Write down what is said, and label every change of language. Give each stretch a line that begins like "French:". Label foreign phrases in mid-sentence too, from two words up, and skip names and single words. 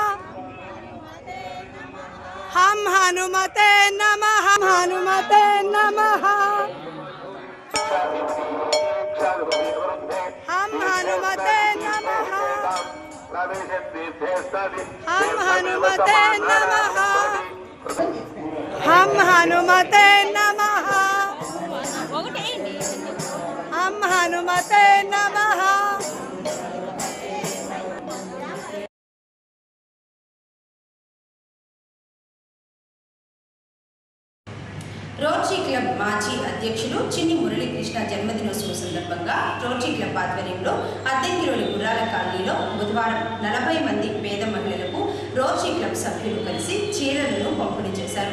Sanskrit: हम हनुमते नमः हनुमते नमः हम हनुमते नमः हम हनुमते नमः हम हनुमते नमः हम हनुमते नमः
Telugu: రోటరీ క్లబ్ మాజీ అధ్యక్షులు చిన్ని మురళీకృష్ణ జన్మదినోత్సవం సందర్భంగా రోటరీ క్లబ్ ఆధ్వర్యంలో అద్దెంకిలోని గుర్రాల కాలనీలో బుధవారం 40 మంది పేద మహిళలకు రోటరీ క్లబ్ సభ్యులు కలిసి చీరలను పంపిణీ చేశారు.